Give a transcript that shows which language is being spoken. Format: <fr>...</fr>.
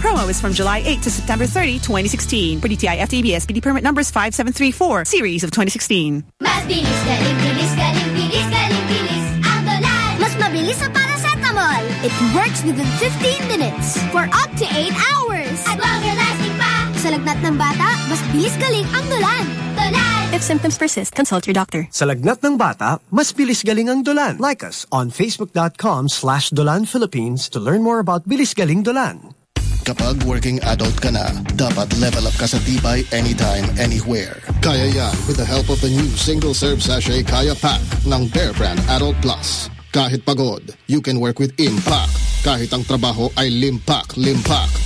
<en>Promo is from July 8 to September 30, 2016. For DTI FTB SPD permit numbers 5734. Series of 2016.</en> <tl>Mas bilis, galing, bilis, galing, bilis, galing, bilis. Abdolan! Mas mabilis sa paracetamol!</tl> <en>It works within 15 minutes for up to 8 hours!</en> <tl>At</tl> <en>longer lasting</en> <tl>pa! Sa lagnat ng bata, mas bilis galing ang Dolan!</tl> <en>If symptoms persist, consult your doctor.</en> <tl>Sa lagnat ng bata, mas bilis galing ang Dolan.</tl> <en>Like us on facebook.com/DolanPhilippines to learn more about bilis galing Dolan.</en> <tl>Kapag</tl> <en>working adult</en> <tl>ka na, dapat</tl> <en>level up</en> <tl>ka sa tibay</tl> <en>anytime, anywhere.</en> <tl>Kaya yan</tl> <en>with the help of the new single-serve sachet</en> <tl>Kaya Pack ng Bear Brand Adult Plus. Kahit pagod,</tl> <en>you can work with impact.</en> <tl>Kahit ang trabaho ay limpak, limpak.</tl>